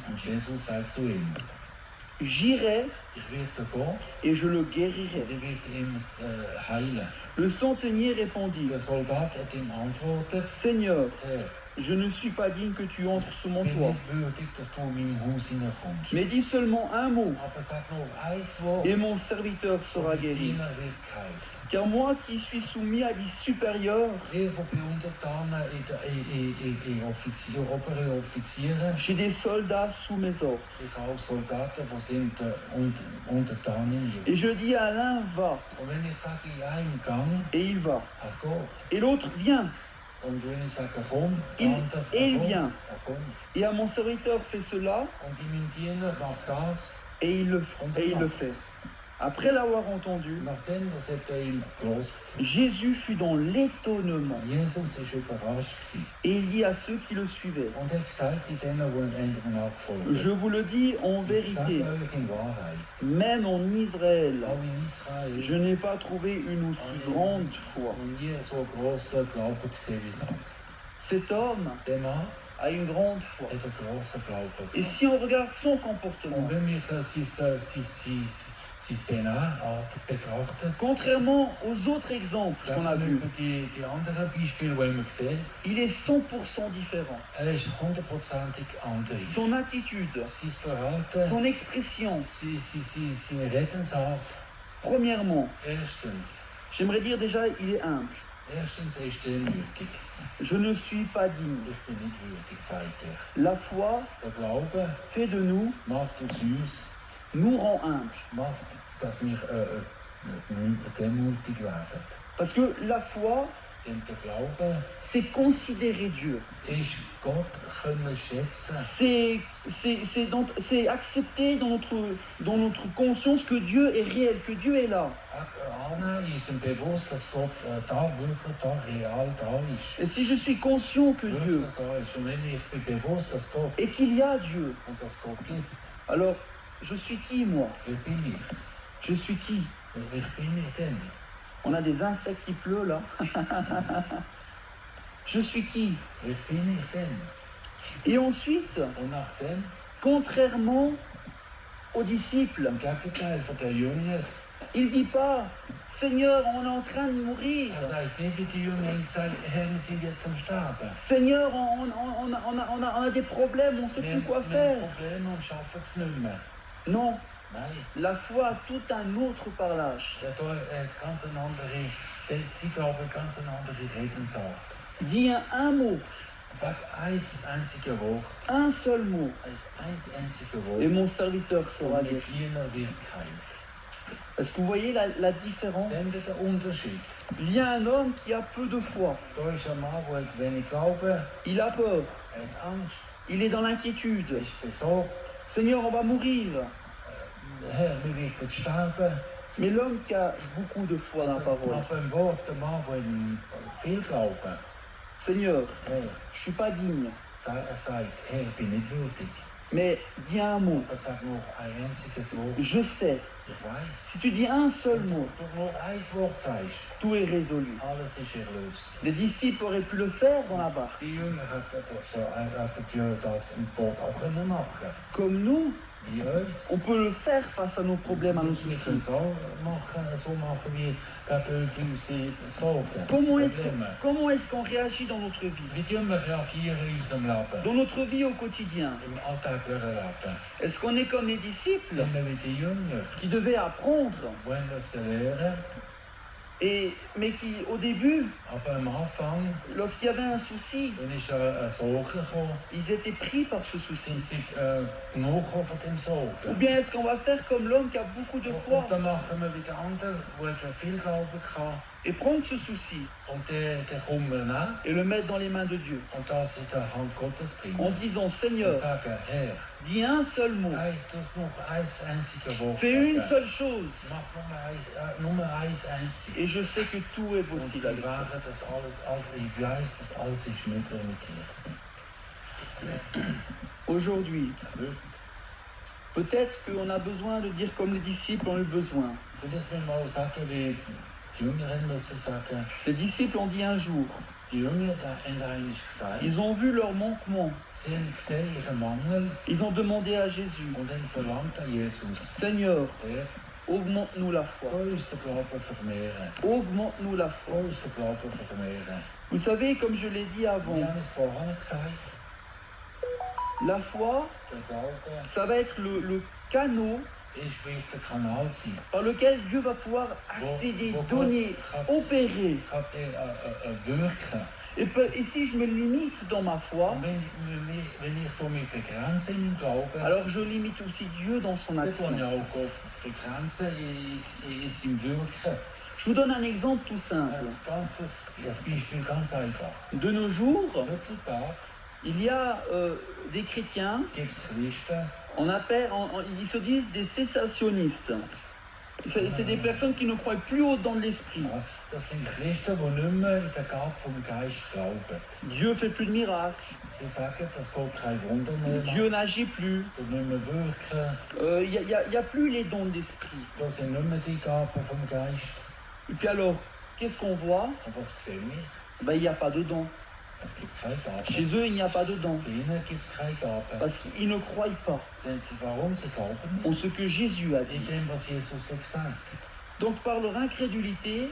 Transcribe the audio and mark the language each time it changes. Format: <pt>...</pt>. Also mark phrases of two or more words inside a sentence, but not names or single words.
<de>Und Jesus sagt zu ihm,</de> <fr>j'irai</fr> <de>ich werde gehen</de> <fr>et je le guérirai.</fr> <de>und ich werde ihm heilen.</de> <fr>Le centenier répondit,</fr> <de>Der Soldat hat ihm antwortet,</de> <fr>Seigneur,</fr> <de>Herr,</de> <fr>je ne suis pas digne que tu entres sous mon</fr> <de>ich bin</de> <fr>toit,</fr> <de>nicht würdig, dass du in meinem Haus hineinkommst.</de> <fr>mais dis seulement un mot</fr> <de>Aber sag nur ein Wort</de> <fr>et mon serviteur sera</fr> <de>und mein</de> <fr>guéri.</fr> <de>Diener wird geheilt.</de> <fr>Car moi qui suis soumis à des supérieurs,</fr> <de>Ich, der bei Untertanen oberen Offiziere,</de> <fr>j'ai des soldats sous mes ordres.</fr> <de>ich habe auch Soldaten, die sind Untertanen.</de> <fr>Et je dis à l'un, va,</fr> <de>Und wenn ich sage, ja, im Gang,</de> <fr>et il va.</fr> <de>geht.</de> <fr>Et l'autre, viens.</fr> <de>Und wenn ich sage, komm,</de> <fr>Il-</fr> <de>der andere,</de> <fr>et il</fr> <de>kommt,</de> <fr>vient.</fr> <de>kommt.</de> <fr>Et à mon serviteur, fais cela,</fr> <de>Und in meinem Diener macht das</de> <fr>et il le</fr> <de>macht's.</de> <fr>fait. Après l'avoir entendu,</fr> <de>Nachdem das hat ihm gelost,</de> <fr>Jésus fut dans l'étonnement.</fr> <de>Jesus ist überrascht gewesen.</de> <fr>Et il dit à ceux qui le suivaient,</fr> <de>Und er hat gesagt, in denen, die ihm nachgefolgt</de> <fr>je vous le dis en</fr> <de>Ich sage</de> <fr>vérité,</fr> <de>euch in Wahrheit,</de> <fr>même en Israël,</fr> <de>auch in Israel,</de> <fr>je n'ai pas trouvé une aussi grande foi.</fr> <de>und nie so grossen Glauben gesehen wie das.</de> <fr>Cet homme</fr> <de>Der Mann</de> <fr>a une grande foi.</fr> <de>hat einen grossen Glauben.</de> <fr>Et si on regarde son</fr> <de>Und</de> <fr>comportement,</fr> <de>wenn wir sein Benehmen betrachten,</de> <fr>contrairement aux autres exemples qu'on a vus,</fr> <de>die anderen Beispiele, die wir sehen,</de> <fr>il est 100% différent.</fr> <de>ist 100%ig anders.</de> <fr>Son attitude,</fr> <de>Sein Verhalten,</de> <fr>son expression.</fr> <de>seine Redensart,</de> <fr>Premièrement,</fr> <de>erstens,</de> <fr>j'aimerais dire déjà, il est humble.</fr> <de>Erstens, er ist demütig.</de> <fr>Je ne suis pas digne.</fr> <de>Ich bin nicht würdig, sagt er.</de> <fr>La foi</fr> <de>Der Glaube</de> <fr>fait de nous,</fr> <de>macht aus uns,</de> <fr>nous rend humbles.</fr> <de>macht, dass wir demütig werden.</de> <fr>Parce que la foi,</fr> <de>Denn der Glaube</de> <fr>c'est considérer Dieu.</fr> <de>ist Gott können schätzen.</de> <fr>C'est accepter dans notre conscience que Dieu est réel, que Dieu est là.</fr> <de>Annehmen in unserem Bewusst, dass Gott da wirklich da real da ist.</de> <fr>Et si je suis conscient que Dieu</fr> <de>Wirklich da ist. Und wenn ich bin bewusst, dass Gott</de> <fr>et qu'il y a Dieu,</fr> <de>und dass Gott gibt,</de> <fr>alors je suis qui moi?</fr> <de>wer bin ich?</de> <fr>Je suis qui?</fr> <de>Wer bin ich denn?</de> <fr>On a des insectes qui pleuvent là. Je suis qui?</fr> <de>Wer bin ich denn?</de> <fr>Et ensuite,</fr> <de>Und nachdem,</de> <fr>contrairement aux disciples,</fr> <de>im Gegenteil von der Jünger,</de> <fr>il ne dit pas, Seigneur, on est en train de mourir.</fr> <de>sagt nicht wie die Jünger gesagt, Herr, wir sind jetzt am Sterben.</de> <fr>Seigneur, on a des problèmes, on ne sait</fr> <de>Wir</de> <fr>plus quoi</fr> <de>haben</de> <fr>faire.</fr> <de>Probleme und schaffen es nicht mehr.</de> <fr>Non,</fr> <de>Nein,</de> <fr>la foi a tout un autre parlage.</fr> <de>der hat ganz eine andere, sie glauben ganz eine andere Redensart.</de> <fr>Dis un mot,</fr> <de>Sag ein einziges Wort,</de> <fr>un seul mot,</fr> <de>ein einziges</de> <fr>et</fr> <de>Wort,</de> <fr>mon serviteur sera</fr> <de>und</de> <fr>guéri.</fr> <de>mit vieler wird geheilt.</de> <fr>Est-ce que vous voyez la différence?</fr> <de>Sehen Sie den Unterschied?</de> <fr>Il y a un homme qui a peu de foi.</fr> <de>Da ist ein Mann, der hat wenig Glauben,</de> <fr>Il a peur.</fr> <de>er hat Angst,</de> <fr>Il est dans</fr> <de>er</de> <fr>l'inquiétude.</fr> <de>ist besorgt.</de> <fr>Seigneur, on va mourir.</fr> <de>Herr, wir werden sterben.</de> <fr>Mais l'homme qui a beaucoup de foi dans la parole.</fr> <de>Aber ein Wort, der Mann, der viel Glauben,</de> <fr>Seigneur,</fr> <de>Herr,</de> <fr>je suis pas digne.</fr> <de>er sagt, Herr, ich bin nicht würdig.</de> <fr>Mais dis un mot.</fr> <de>Er sagt nur ein einziges Wort.</de> <fr>Je sais.</fr> <de>Ich weiß.</de> <fr>Si tu dis un seul</fr> <de>Wenn</de> <fr>mot,</fr> <de>du nur ein Wort sagst,</de> <fr>tout est résolu.</fr> <de>alles ist erlöst.</de> <fr>Les disciples auraient pu le faire dans la barque.</fr> <de>Die Jünger hätten das im Boot auch können machen.</de> <fr>Comme nous,</fr> <de>Wie uns.</de> <fr>on peut le faire face à nos problèmes, à nos</fr> <de>Wir können</de> <fr>soucis.</fr> <de>es so machen wie gerade bei unseren Sorgen, Probleme.</de> <fr>Comment est-ce qu'on réagit dans notre vie?</fr> <de>Wie wir reagieren in unserem Leben,</de> <fr>Dans notre vie au quotidien?</fr> <de>im alltäglichen Leben.</de> <fr>Est-ce qu'on est comme les disciples</fr> <de>Sind wir wie die Jünger,</de> <fr>qui devaient apprendre,</fr> <de>wollen wir es lernen,</de> <fr>mais qui, au début,</fr> <de>aber am Anfang,</de> <fr>lorsqu'il y avait un souci,</fr> <de>wenn ist eine Sorge gekommen,</de> <fr>ils étaient pris par ce</fr> <de>sind</de> <fr>souci?</fr> <de>sie genug gekommen von dem</de> <fr>Ou</fr> <de>Sorgen.</de> <fr>bien est-ce qu'on va faire comme l'homme qui a beaucoup de foi</fr> <de>Und dann machen wir wie der andere, der hat viel Glauben gehabt,</de> <fr>et prendre ce souci</fr> <de>und der kommt mir nach</de> <fr>et le mettre dans les mains de Dieu</fr> <de>und das in der Hand Gottes</de> <fr>en</fr> <de>bringen.</de> <fr>disant</fr> <de>Und</de> <fr>Seigneur,</fr> <de>sagen, Herr,</de> <fr>dis un seul mot,</fr> <de>du nur ein einziges Wort</de> <fr>fais une</fr> <de>sagen.</de> <fr>seule chose</fr> <de>Mach nur ein</de> <fr>et</fr> <de>einziges.</de> <fr>je sais que tout est</fr> <de>Und</de> <fr>possible avec</fr> <de>ich</de> <fr>toi.</fr> <de>weiß, dass ich weiß, dass alles ist möglich mit dir.</de> <fr>Aujourd'hui,</fr> <de>Heute.</de> <fr>peut-être qu'on a besoin de dire comme les disciples ont eu besoin.</fr> <de>Vielleicht müssen wir auch sagen, wie die Jünger müssen sagen,</de> <fr>Les disciples ont dit un jour,</fr> <de>die Jünger haben eigentlich gesagt,</de> <fr>ils ont vu leur manquement,</fr> <de>sie haben gesehen ihren Mangel</de> <fr>ils ont demandé à Jésus,</fr> <de>und haben verlangt an Jesus,</de> <fr>Seigneur,</fr> <de>Herr,</de> <fr>augmente-nous la</fr> <de>da</de> <fr>foi,</fr> <de>uns den Glauben vermehren.</de> <fr>augmente-nous la</fr> <de>Da</de> <fr>foi.</fr> <de>uns den Glauben vermehren.</de> <fr>Vous savez, comme je l'ai dit</fr> <de>Wir</de> <fr>avant,</fr> <de>haben es vorhin gesagt,</de> <fr>la foi,</fr> <de>der Glaube</de> <fr>ça va être le canot</fr> <de>ist wie der Kanal sein.</de> <fr>par lequel Dieu va pouvoir accéder, donner, opérer.</fr> <de>Kann wirken.</de> <fr>Et si je me limite dans ma foi,</fr> <de>Und wenn ich damit begrenze in meinem Glauben,</de> <fr>alors je limite aussi Dieu dans son</fr> <de>dann kann</de> <fr>action.</fr> <de>ich auch Gott begrenzen in seinem Wirken.</de> <fr>Je vous donne un exemple tout simple.</fr> <de>Ein Beispiel ganz einfach.</de> <fr>De nos jours,</fr> <de>Heutzutage</de> <fr>il y a des chrétiens,</fr> <de>gibt es Christen,</de> <fr>ils se disent des cessationnistes. C'est des personnes qui ne croient plus au-dedans de l'esprit.</fr> <de>ja, das sind Christen, die nicht mehr in der Gabe vom Geist glauben.</de> <fr>Dieu fait plus de miracles,</fr> <de>Sie sagen, dass Gott kein Wunder mehr macht,</de> <fr>Dieu n'agit plus,</fr> <de>und nicht mehr wirken,</de> <fr>il y a plus les dons de l'esprit.</fr> <de>da sind nicht mehr die Gaben vom Geist.</de> <fr>Et puis alors, qu'est-ce qu'on voit?</fr> <de>Und was sehen wir?</de> <fr>Ben, il n'y a pas de dons.</fr> <de>Es gibt keine Gaben.</de> <fr>Chez eux, il n'y a pas de dons.</fr> <de>Bei ihnen gibt es keine Gaben.</de> <fr>Parce qu'ils ne croient pas</fr> <de>Warum? Sie glauben</de> <fr>en</fr> <de>nicht.</de> <fr>ce que Jésus a</fr> <de>In</de> <fr>dit.</fr> <de>dem, was Jesus hat gesagt.</de> <fr>Donc par leur incrédulité,</fr>